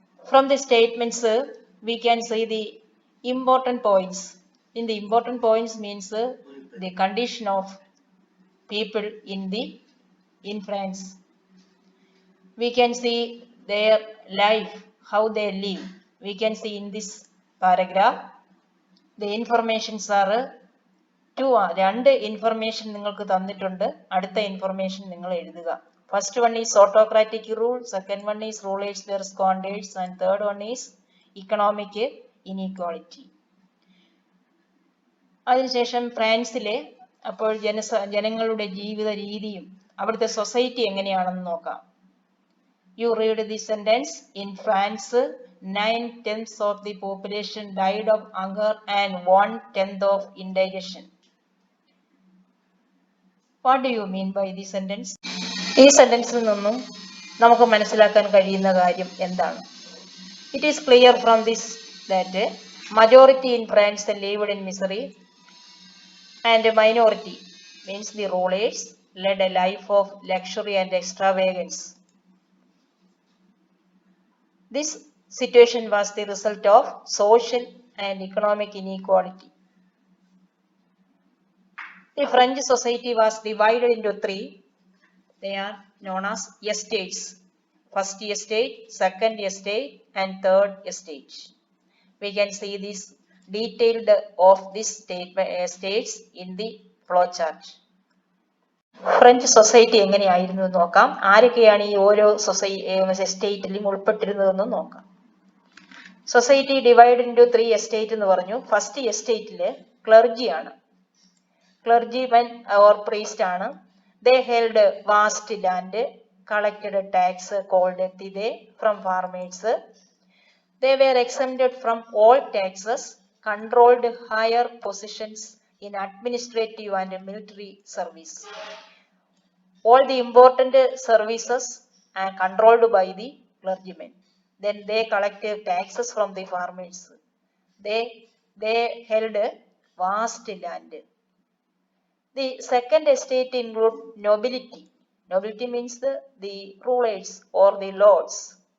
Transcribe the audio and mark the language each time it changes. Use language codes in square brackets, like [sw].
[en] From the statements, we can see the important points. In the important points means the condition of people in France. We can see their life, how they live. We can see in this paragraph. The informations are [ml] രണ്ട് information നിങ്ങൾക്ക് തന്നിട്ടുണ്ട്. അടുത്ത information നിങ്ങൾ എഴുതുക. [en] First one is autocratic rule, second one is rulers their squanders, and third one is economic inequality. [ml] അതിനുശേഷം ഫ്രാൻസിലെ അപ്പോൾ ജനങ്ങളുടെ ജീവിത രീതിയും അവിടുത്തെ സൊസൈറ്റി എങ്ങനെയാണെന്ന് നോക്കാം. [en] You read this sentence. In France, 9/10 of the population died of hunger and 1/10 of indigestion. What do you mean by this sentence? [ml] ഈ സെന്റൻസിൽ നിന്നും നമുക്ക് മനസ്സിലാക്കാൻ കഴിയുന്ന കാര്യം എന്താണ്? [en] It is clear from this that majority in France lived in misery and minority means the rulers led a life of luxury and extravagance. This situation was the result of social and economic inequality. The French society was divided into three. They are known as estates. First estate, second estate, and third estate. We can see this detailed of this estates in the flowchart. [ml] French society എങ്ങനെയായിരുന്നു എന്ന് നോക്കാം. ആരൊക്കെയാണ് ഈ ഓരോ എസ്റ്റേറ്റിലും ഉൾപ്പെട്ടിരുന്നതെന്ന് നോക്കാം. [en] society divide into 3 estate [ml] എന്ന് പറഞ്ഞു. First എസ്റ്റേറ്റില് ക്ലർജിയാണ്. [en] Clergymen or priest ആണ്. They held vast land, collected tax called tithe from farmers. They were exempted from all taxes, controlled higher positions in administrative and military service. All the important services are controlled by the clergymen. Then they collected taxes from the farmers. They held vast land. The second estate include nobility. Nobility means the rulers or the lords.